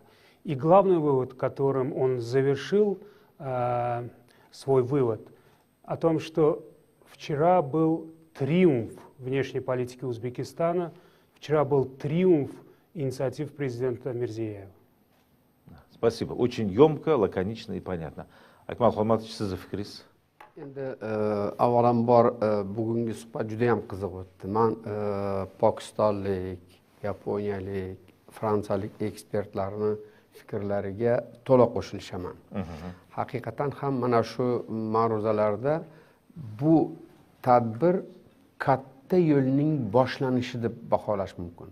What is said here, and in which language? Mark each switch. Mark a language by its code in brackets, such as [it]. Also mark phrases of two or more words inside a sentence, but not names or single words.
[ru] И главный вывод, которым он завершил свой вывод, о том, что вчера был триумф внешней политики Узбекистана, вчера был триумф инициатив президента Мирзиева. Спасибо. Очень емко, лаконично и понятно. [uz] Akmal Xolmatovich, sizni fikringiz? Endi avvalambor bugungi suhbat juda ham qiziq o'tdi. Men pokistonlik, yaponiyalik, fransiyalik ekspertlarning fikrlariga to'liq qo'shilishaman. Haqiqatan ham mana shu ma'ruzalarda bu tadbir katta yo'lning boshlanishi deb baholash mumkin.